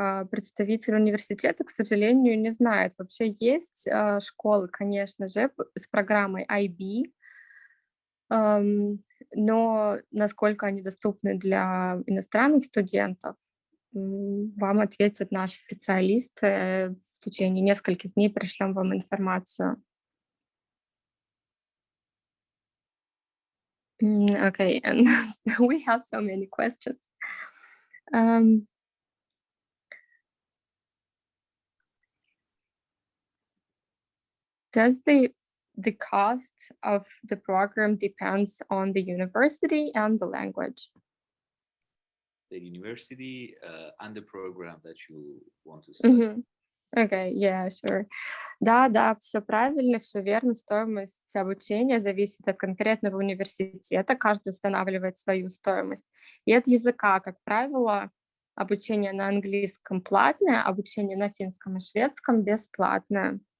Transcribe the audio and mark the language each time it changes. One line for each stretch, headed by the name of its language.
Russian: Представитель университета, к сожалению, не знает. Вообще есть школы, конечно же, с программой IB, но насколько они доступны для иностранных студентов, вам ответят наши специалисты. В течение нескольких дней пришлем вам информацию.
English: Okay, and we have so many questions. Does the cost of the program depends on the university and the language? The university and the program that you want to study. Okay, yeah, sure.
Russian: Да, все правильно, все верно. Стоимость обучения зависит от конкретного университета. Каждый устанавливает свою стоимость. И от языка, как правило, обучение на английском платное, обучение на финском и шведском бесплатное.